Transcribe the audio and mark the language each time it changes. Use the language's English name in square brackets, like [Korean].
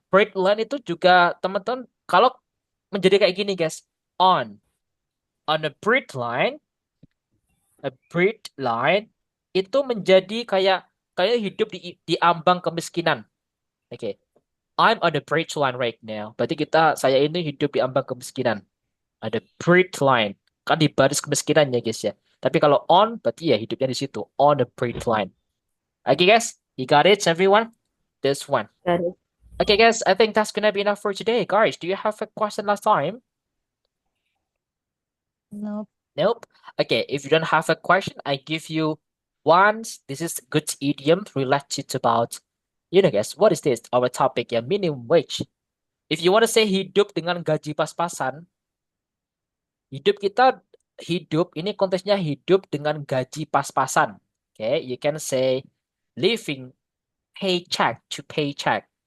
[Indonesian] Breakline itu juga teman-teman kalau menjadi kayak gini guys. [English] On a break line [Indonesian] itu menjadi kayak hidup di ambang kemiskinan. Oke. [English] I'm on the bridge line right now. [Indonesian] Berarti saya ini hidup di ambang kemiskinan. Ada bridge line. Kan di baris kemiskinan ya guys ya. Tapi kalau on berarti ya hidupnya di situ. [English] On the bridge line. Okay guys, you got it everyone? This one. Got it. Okay guys, I think that's gonna be enough for today. Guys, do you have a question last time? Nope. Nope. Okay, if you don't have a question, I give you one. This is good idiom related about, guys, what is this? Our topic, ya, minimum wage. If you want to say [Indonesian] hidup dengan gaji pas-pasan, hidup ini konteksnya hidup dengan gaji pas-pasan. [English] Okay, you can say living paycheck to paycheck.